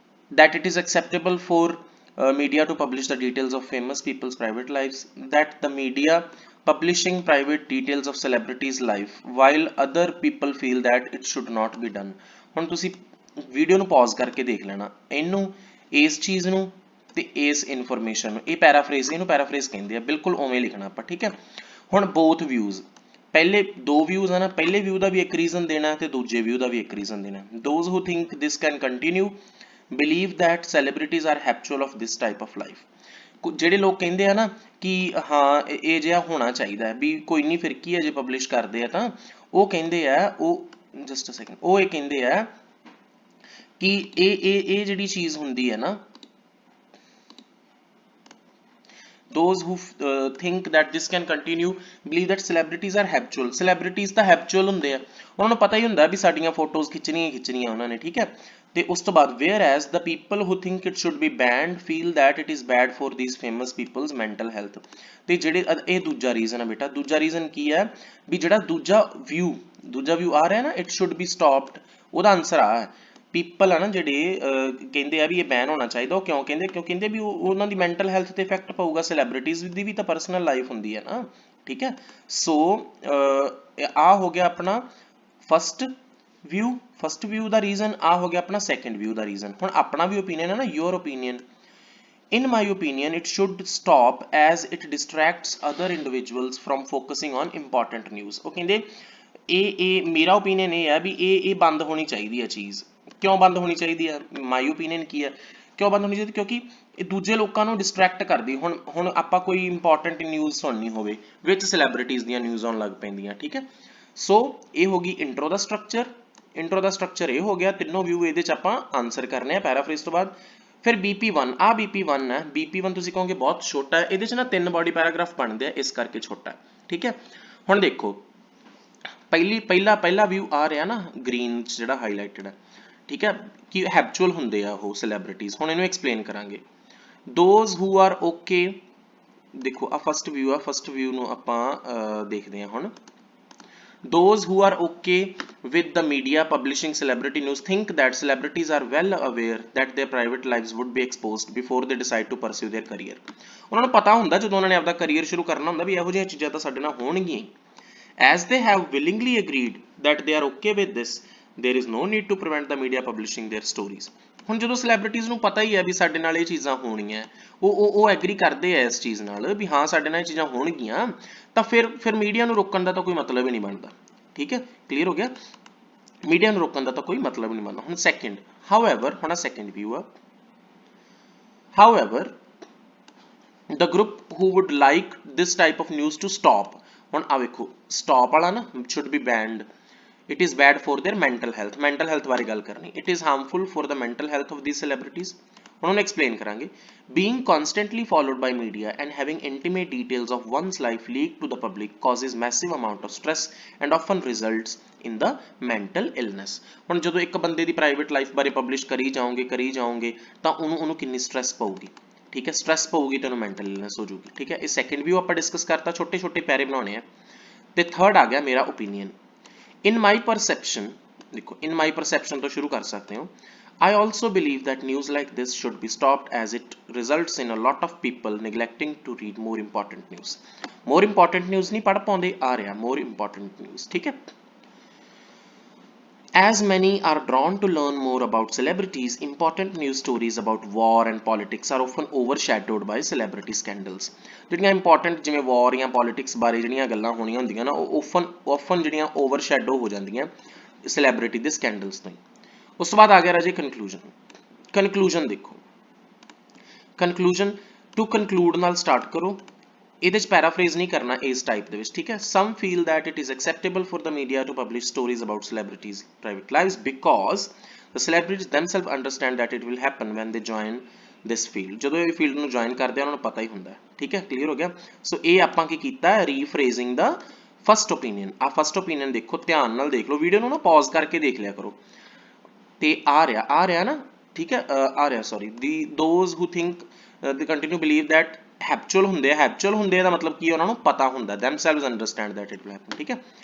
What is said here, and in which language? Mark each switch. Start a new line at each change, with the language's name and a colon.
English: that it is acceptable for media to publish the details of famous people's private lives that the media publishing private details of celebrities life while other people feel that it should not be done
Punjabi: ਹੁਣ ਤੁਸੀਂ video ਨੂੰ pause ਕਰਕੇ ਦੇਖ ਲੈਣਾ ਇਹਨੂੰ ਇਸ ਚੀਜ਼ ਨੂੰ ਤੇ ਇਸ ਇਨਫੋਰਮੇਸ਼ਨ ਨੂੰ ਇਹ ਪੈਰਾਫਰੇਜ਼ ਕਹਿੰਦੇ ਆ ਬਿਲਕੁਲ ਉਵੇਂ ਲਿਖਣਾ ਆਪਾਂ ਠੀਕ ਹੈ ਹੁਣ both views ਪਹਿਲੇ ਦੋ ਵਿਊਜ਼ ਆ ਨਾ ਪਹਿਲੇ ਵਿਊ ਦਾ ਵੀ ਇੱਕ ਰੀਜ਼ਨ ਦੇਣਾ ਤੇ ਦੂਜੇ ਵਿਊ ਦਾ ਵੀ ਇੱਕ ਰੀਜ਼ਨ ਦੇਣਾ
English: those who think this can continue believe that celebrities are habitual of this type of life।
Punjabi: ਜਿਹੜੇ ਲੋਕ ਕਹਿੰਦੇ ਆ ਨਾ ਕਿ ਹਾਂ ਇਹ ਜਿਹਾ ਹੋਣਾ ਚਾਹੀਦਾ ਹੈ ਵੀ ਕੋਈ ਨਹੀਂ ਫਿਰ ਕੀ ਹੈ ਜੇ ਪਬਲਿਸ਼ ਕਰਦੇ ਆ ਤਾਂ ਉਹ ਕਹਿੰਦੇ ਆ ਉਹ ਜਸਟ ਅ ਸੈਕਿੰਡ ਉਹ ਇਹ ਕਹਿੰਦੇ ਆ ਕਿ ਇਹ ਜਿਹੜੀ ਚੀਜ਼ ਹੁੰਦੀ ਹੈ ਨਾ
English: those who think that this can continue believe that celebrities are habitual।
Punjabi: celebrities ਤਾਂ habitual ਹੁੰਦੇ ਆ ਉਹਨਾਂ ਨੂੰ ਪਤਾ ਹੀ ਹੁੰਦਾ ਵੀ ਸਾਡੀਆਂ ਫੋਟੋਜ਼ ਖਿੱਚਣੀਆਂ ਉਹਨਾਂ ਨੇ ਠੀਕ ਹੈ। ਤੇ ਉਸ ਤੋਂ ਬਾਅਦ
English: whereas the people who think it should be banned feel that it is bad for these famous people's mental health।
Punjabi: ਤੇ ਜਿਹੜੇ ਇਹ ਦੂਜਾ ਰੀਜ਼ਨ ਹੈ ਬੇਟਾ, ਦੂਜਾ ਰੀਜ਼ਨ ਕੀ ਹੈ ਵੀ ਜਿਹੜਾ ਦੂਜਾ ਵਿਊ ਆ ਰਿਹਾ ਨਾ
English: it should be stopped,
Punjabi: ਉਹਦਾ ਆਨਸਰ ਆ ਹੈ ਪੀਪਲ ਆ ਨਾ ਜਿਹੜੇ ਕਹਿੰਦੇ ਆ ਵੀ ਇਹ ਬੈਨ ਹੋਣਾ ਚਾਹੀਦਾ। ਉਹ ਕਿਉਂ ਕਹਿੰਦੇ ਵੀ ਉਹਨਾਂ ਦੀ ਮੈਂਟਲ ਹੈਲਥ ਤੇ ਇਫੈਕਟ ਪਊਗਾ। ਸੈਲੀਬ੍ਰਿਟੀਜ਼ ਦੀ ਵੀ ਤਾਂ ਪਰਸਨਲ ਲਾਈਫ ਹੁੰਦੀ ਹੈ ਨਾ ਠੀਕ ਹੈ। ਸੋ ਆ ਹੋ ਗਿਆ ਆਪਣਾ ਫਸਟ ਵਿਊ ਦਾ ਰੀਜ਼ਨ, ਆ ਹੋ ਗਿਆ ਆਪਣਾ ਸੈਕੰਡ ਵਿਊ ਦਾ ਰੀਜ਼ਨ। ਹੁਣ ਆਪਣਾ ਵੀ ਓਪੀਨੀਅਨ ਹੈ ਨਾ, ਯੋਰ opinion.
English: In my opinion, it should stop as it distracts other individuals from focusing on important news।
Punjabi: ਉਹ ਕਹਿੰਦੇ ਇਹ ਮੇਰਾ ਓਪੀਨੀਅਨ ਇਹ ਹੈ ਵੀ ਇਹ ਬੰਦ ਹੋਣੀ ਚਾਹੀਦੀ ਹੈ ਚੀਜ਼। ਕਿਉਂ ਬੰਦ ਹੋਣੀ ਚਾਹੀਦੀ ਹੈ? ਮਾਈ ਓਪੀਨੀਅਨ ਕੀ ਹੈ ਕਿਉਂ ਬੰਦ ਹੋਣੀ ਚਾਹੀਦੀ? ਕਿਉਂਕਿ ਇਹ ਦੂਜੇ ਲੋਕਾਂ ਨੂੰ ਡਿਸਟਰੈਕਟ ਕਰਦੀ। ਹੁਣ ਆਪਾਂ ਕੋਈ ਇੰਪੋਰਟੈਂਟ ਨਿਊਜ਼ ਸੁਣਨੀ ਹੋਵੇ ਵਿੱਚ ਸੈਲੀਬ੍ਰਿਟੀਜ਼ ਦੀਆਂ ਨਿਊਜ਼ ਆਉਣ ਲੱਗ ਪੈਂਦੀਆਂ ਠੀਕ ਹੈ। ਸੋ ਇਹ ਹੋ ਗਈ ਇੰਟਰੋ ਦਾ ਸਟਰਕਚਰ ਇਹ ਹੋ ਗਿਆ। ਤਿੰਨੋਂ ਵਿਊ ਇਹਦੇ ਚ ਆਪਾਂ ਆਨਸਰ ਕਰਨੇ ਆ ਪੈਰਾਫ੍ਰੇਜ਼ ਤੋਂ ਬਾਅਦ। ਫਿਰ BP1 ਆ BP1 ਹੈ। BP1 ਤੁਸੀਂ ਕਹੋਗੇ ਬਹੁਤ ਛੋਟਾ ਹੈ, ਇਹਦੇ ਚ ਨਾ 3 ਬਾਡੀ ਪੈਰਾਗ੍ਰਾਫ ਬਣਦੇ ਆ ਇਸ ਕਰਕੇ ਛੋਟਾ ਹੈ ਠੀਕ ਹੈ। ਹੁਣ ਦੇਖੋ ਪਹਿਲਾ ਵਿਊ ਆ ਰਿਹਾ ਨਾ ਗ੍ਰੀਨ ਚ ਜਿਹੜਾ ਹਾਈਲਾਈਟਡ ਹੈ ਠੀਕ ਹੈ ਕਿ ਹੈਬਚੁਅਲ ਹੁੰਦੇ ਆ ਉਹ ਸੈਲੀਬ੍ਰਿਟੀਜ਼। ਹੁਣ ਇਹਨੂੰ ਐਕਸਪਲੇਨ ਕਰਾਂਗੇ। ਦੋਜ਼ ਹੂ ਆਰ ਓਕੇ, ਦੇਖੋ ਆ ਫਸਟ ਵਿਊ ਨੂੰ ਆਪਾਂ ਦੇਖਦੇ ਹਾਂ ਹੁਣ।
English: Those who are okay with the media publishing celebrity news think that celebrities are well aware that their private lives would be exposed before they decide to pursue their career।
Punjabi: ਉਹਨਾਂ ਨੂੰ ਪਤਾ ਹੁੰਦਾ ਜਦੋਂ ਉਹਨਾਂ ਨੇ ਆਪਦਾ ਕਰੀਅਰ ਸ਼ੁਰੂ ਕਰਨਾ ਹੁੰਦਾ ਵੀ ਇਹੋ ਜਿਹੀਆਂ ਚੀਜ਼ਾਂ ਤਾਂ ਸਾਡੇ ਨਾਲ ਹੋਣਗੀਆਂ।
English: As they have willingly agreed that they are okay with this, there is no need to prevent the media publishing their stories।
Punjabi: ਹੁਣ ਜਦੋਂ ਸੈਲੀਬ੍ਰਿਟੀਜ਼ ਨੂੰ ਪਤਾ ਹੀ ਹੈ ਵੀ ਸਾਡੇ ਨਾਲ ਇਹ ਚੀਜ਼ਾਂ ਹੋਣੀਆਂ, ਉਹ ਐਗਰੀ ਕਰਦੇ ਆ ਇਸ ਚੀਜ਼ ਨਾਲ ਵੀ ਹਾਂ ਸਾਡੇ ਨਾਲ ਇਹ ਚੀਜ਼ਾਂ ਹੋਣਗੀਆਂ, ਤਾਂ ਫਿਰ ਮੀਡੀਆ ਨੂੰ ਰੋਕਣ ਦਾ ਤਾਂ ਕੋਈ ਮਤਲਬ ਹੀ ਨਹੀਂ ਬਣਦਾ ਠੀਕ ਹੈ। ਕਲੀਅਰ ਹੋ ਗਿਆ? ਮੀਡੀਆ ਨੂੰ ਰੋਕਣ ਦਾ ਤਾਂ ਕੋਈ ਮਤਲਬ ਨਹੀਂ ਬਣਦਾ। ਹੁਣ ਸੈਕਿੰਡ ਹਾਊਐਵਰ, ਹੁਣ ਸੈਕਿੰਡ ਵਿਊ ਆ however
English: the group who would like this type of news to stop।
Punjabi: ਹੁਣ ਆ ਵੇਖੋ ਸਟਾਪ ਵਾਲਾ ਨਾ
English: should be banned, it is bad for their mental health
Punjabi: ਬਾਰੇ ਗੱਲ ਕਰਨੀ।
English: it is harmful for the mental health of these celebrities।
Punjabi: ਹੁਣ ਉਹਨੂੰ ਐਕਸਪਲੇਨ ਕਰਾਂਗੇ।
English: being constantly followed by media and having intimate details of one's life leaked to the public causes massive amount of stress and often results in the mental illness।
Punjabi: ਹੁਣ ਜਦੋਂ ਇੱਕ ਬੰਦੇ ਦੀ private life ਬਾਰੇ publish ਕਰੀ ਜਾਓਗੇ ਤਾਂ ਉਹਨੂੰ ਕਿੰਨੀ ਸਟ੍ਰੈਸ ਪਊਗੀ ਠੀਕ ਹੈ। ਸਟ੍ਰੈਸ ਪਊਗੀ ਤਾਂ ਉਹਨੂੰ ਮੈਂਟਲ ਇਲਨੈਸ ਹੋ ਜੂਗੀ ਠੀਕ ਹੈ। ਇਹ ਸੈਕਿੰਡ ਵਿਊ ਆਪਾਂ ਡਿਸਕਸ ਕਰਤਾ, ਛੋਟੇ ਪੈਰੇ ਬਣਾਉਣੇ ਆ। ਤੇ ਥਰਡ ਆ ਗਿਆ ਮੇਰਾ ਓਪੀਨੀਅਨ।
English: in my perception,
Punjabi: ਦੇਖੋ in my perception ਤੋਂ ਸ਼ੁਰੂ ਕਰ ਸਕਦੇ ਹੋ।
English: I also believe that news like this should be stopped as it results in a lot of people neglecting to read more important news। more important news
Punjabi: ਨਹੀਂ ਪੜ੍ਹ ਪਾਉਂਦੇ, ਆ ਰਿਹਾ more important news ਠੀਕ ਹੈ।
English: As many are drawn to learn more about celebrities, important news stories about war and politics are often overshadowed by celebrity scandals।
Punjabi: ਜਿਹੜੀਆਂ important ਜਿਵੇਂ war ਜਾਂ politics ਬਾਰੇ ਜਿਹੜੀਆਂ ਗੱਲਾਂ ਹੋਣੀਆਂ ਹੁੰਦੀਆਂ ਨਾ ਉਹ often ਜਿਹੜੀਆਂ overshadow ਹੋ ਜਾਂਦੀਆਂ celebrity ਦੇ scandals ਤੋਂ। ਉਸ ਤੋਂ ਬਾਅਦ ਆ ਗਿਆ ਰਾਜੇ conclusion ਦੇਖੋ conclusion to conclude ਨਾਲ start ਕਰੋ। ਇਹਦੇ ਚ ਪੈਰਾਫ੍ਰੇਜ਼ ਨਹੀਂ ਕਰਨਾ ਇਸ ਟਾਈਪ ਦੇ ਵਿੱਚ ਠੀਕ ਹੈ।
English: some feel that it is acceptable for the media to publish stories about celebrities private lives because the celebrities themselves understand that it will happen when they join this field।
Punjabi: ਜਦੋਂ ਇਹ field ਨੂੰ join ਕਰਦੇ ਆ ਉਹਨਾਂ ਨੂੰ ਪਤਾ ਹੀ ਹੁੰਦਾ ਠੀਕ ਹੈ। ਕਲੀਅਰ ਹੋ ਗਿਆ? ਸੋ ਇਹ ਆਪਾਂ ਕੀ ਕੀਤਾ ਰੀਫਰੇਜ਼ਿੰਗ ਦਾ ਫਸਟ ਓਪੀਨੀਅਨ। ਆ ਫਸਟ ਓਪੀਨੀਅਨ ਦੇਖੋ, ਧਿਆਨ ਨਾਲ ਦੇਖ ਲਓ, ਵੀਡੀਓ ਨੂੰ ਨਾ ਪੌਜ਼ ਕਰਕੇ ਦੇਖ ਲਿਆ ਕਰੋ। ਤੇ ਆ ਰਿਹਾ ਨਾ ਠੀਕ ਹੈ, ਆ ਰਿਹਾ sorry
English: those who think they continue believe that habitual
Punjabi: ਹੁੰਦੇ ਦਾ ਮਤਲਬ ਕੀ ਉਹਨਾਂ ਨੂੰ ਪਤਾ ਹੁੰਦਾ
English: themselves understand that it will happen
Punjabi: ਠੀਕ ਹੈ।